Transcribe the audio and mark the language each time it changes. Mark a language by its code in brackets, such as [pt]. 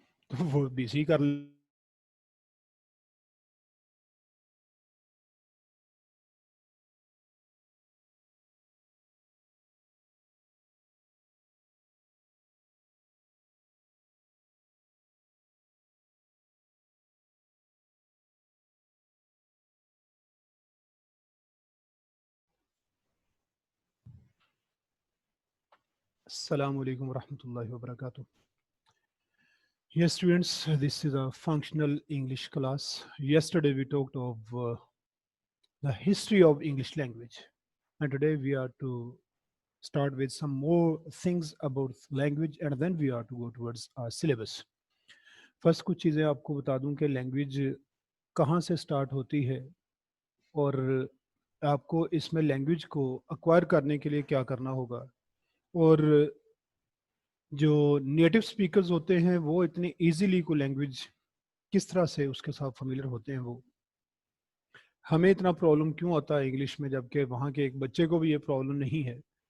[hi] तो वो बीसी कर [ar] Assalamu alaikum warahmatullahi wabarakatuh. [en] Yes, students, this is a functional English class. Yesterday we talked of the history of English language, and today we are to start with some more things about language, and then we are to go towards our syllabus. First, [hi] कुछ चीज़ें आपको बता दूं कि language कहाँ से start होती है और आपको इसमें लैंग्वेज को एक्वायर करने के लिए क्या करना होगा, और जो नेटिव स्पीकर्स होते हैं वो इतनी इजीली को लैंग्वेज किस तरह से उसके साथ फेमिलियर होते हैं, वो हमें इतना प्रॉब्लम क्यों आता है इंग्लिश में जबकि वहाँ के एक बच्चे को भी ये प्रॉब्लम नहीं है।